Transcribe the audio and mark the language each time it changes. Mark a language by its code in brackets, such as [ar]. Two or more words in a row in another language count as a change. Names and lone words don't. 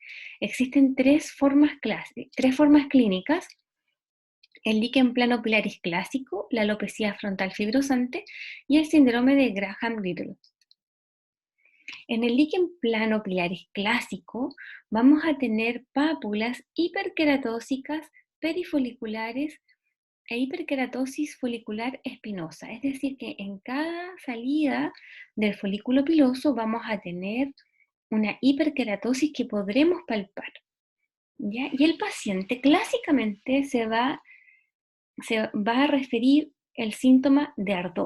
[es] Existen tres formas clínicas: el líquen planopilaris clásico, la alopecia frontal fibrosante y el síndrome de Graham-Little. En el líquen planopilaris clásico vamos a tener pápulas hiperqueratósicas perifoliculares e hiperkeratosis folicular espinosa, es decir, que en cada salida del folículo piloso vamos a tener una hiperkeratosis que podremos palpar, ¿ya? Y el paciente clásicamente se va a referir el síntoma de ardor.